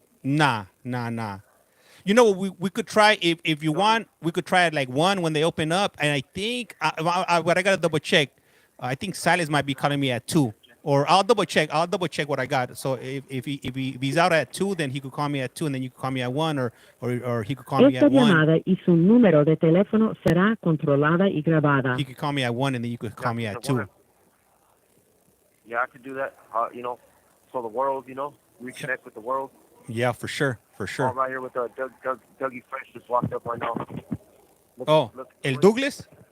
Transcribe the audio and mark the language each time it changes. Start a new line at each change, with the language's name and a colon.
English: Nah. You know what? We could try if you want. We could try at like 1 when they open up, and I think what I gotta double check. I think Silas might be calling me at 2, or I'll double check. I'll double check what I got. So if he's out at 2, then he could call me at 2, and then you could call me at 1, or he could call me
Spanish: Esta
English: at 1.
Spanish: llamada y su número de teléfono será controlada y grabada.
English: He could call me at 1, and then you could call me at 2. Yeah, I could do that. So the world, reconnect with the world. Yeah, for sure. I'm right here with Dougie Fresh just walked up right now.
Spanish: El Douglas.